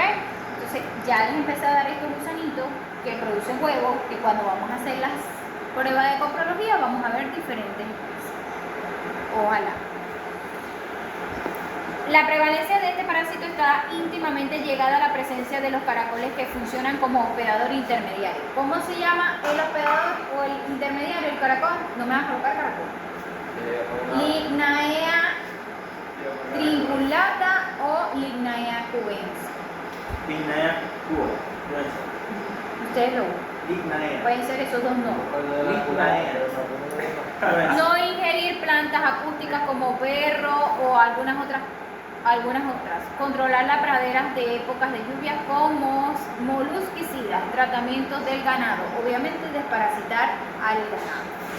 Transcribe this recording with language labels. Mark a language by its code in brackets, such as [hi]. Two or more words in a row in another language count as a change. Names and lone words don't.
[es] Entonces ya les empecé a dar estos gusanitos que producen huevos, que cuando vamos a hacer las pruebas de coprología vamos a ver diferentes especies. Ojalá. La prevalencia de este parásito está íntimamente ligada a la presencia de los caracoles que funcionan como hospedador intermediario. ¿Cómo se llama el hospedador o el intermediario, el caracol? No me vas a colocar caracol. Lignaea tribulata o Lignaea cubensis. Lignaea cuba. Ustedes lo buscan. Lignaea. Pueden ser esos dos nombres. Lignaea. No ingerir plantas acústicas como berro o algunas otras. Controlar las praderas de épocas de lluvia con molusquicidas, tratamientos del ganado, obviamente desparasitar al ganado.